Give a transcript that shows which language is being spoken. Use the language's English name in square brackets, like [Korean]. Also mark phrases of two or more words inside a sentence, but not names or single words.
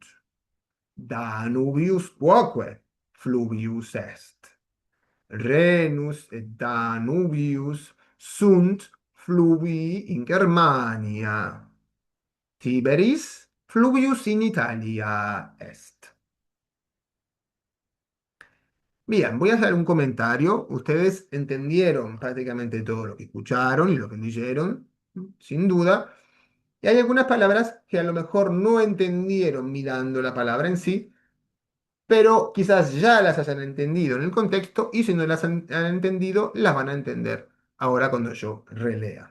[Latin] Danubius quoque fluvius est. Renus et Danubius sunt fluvii in Germania. Tiberis fluvius in Italia est. [Spanish] Bien, voy a hacer un comentario. Ustedes entendieron prácticamente todo lo que escucharon y lo que leyeron, sin duda. Y hay algunas palabras que a lo mejor no entendieron mirando la palabra en sí, pero quizás ya las hayan entendido en el contexto y si no las han entendido, las van a entender ahora cuando yo relea.